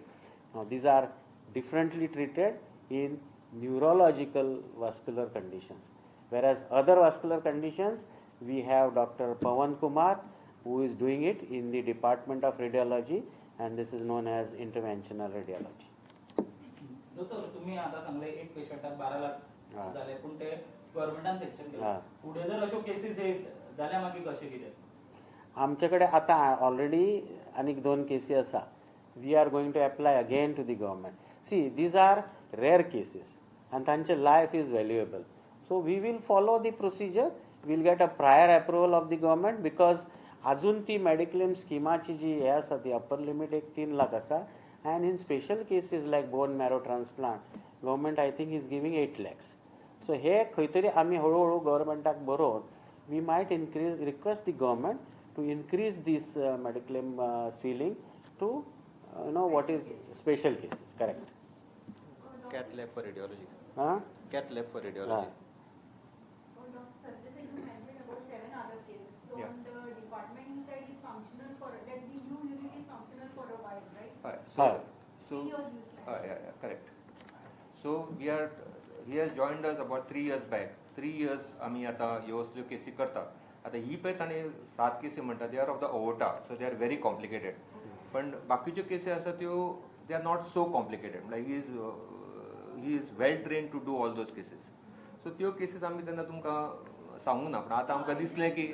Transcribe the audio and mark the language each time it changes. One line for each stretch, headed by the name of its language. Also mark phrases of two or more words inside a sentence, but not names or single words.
English: Now these are differently treated in neurological vascular conditions, whereas other vascular conditions we have Dr. Pawan Kumar who is doing it in the Department of Radiology, and this is known as interventional radiology. Doctor,
Konkani: तुम्ही आता सांगले एक पेशंटाक 12 लाख झाले, पण ते गव्हर्नमेंटान सेक्शन केलं. पुढे जर अशो केसेस येत जाल्यार मागीर कशें कितें? आमच्याकडे आता ऑलरेडी अनेक 2 केसी आसा.
English: We are going to apply again to the government. See these are rare cases and तांचे life is valuable. So we will follow the procedure. Will get a prior approval of the government because
Konkani: अजून ती मेडिक्लेम स्किमाची जी हे आसा ती अपर लिमीट एक 3 लाख आसा.
English: and in special cases like bone marrow transplant, government I think is giving 8 lakhs. So
Konkani: हे खंय तरी आमी हळूहळू गव्हर्मेंटाक बरोवन
English: we might request the government to increase this mediclaim ceiling to what is special cases. Correct. Cat lab for radiology. Cat lab for radiology. Doctor, you mentioned about 7 other cases. So Yeah. on the department you said is functional for that the new unit is functional for a while, right? So 3 years you said. yeah, correct. So he has joined us about 3 years back.
Konkani: 3 years आम्ही आता ह्यो असल्यो केसी करता. आता ही पळय ताणें 7 केसी म्हणटा
English: they are of the ओवटा, so they are very complicated.
Konkani: पण बाकीच्यो केसी आसा त्यो
English: they are not so complicated. Like he is well train to do all those cases.
Konkani: सो त्यो केसीस आमी तेन्ना तुमकां सांगूंक ना, पण आतां आमकां दिसलें की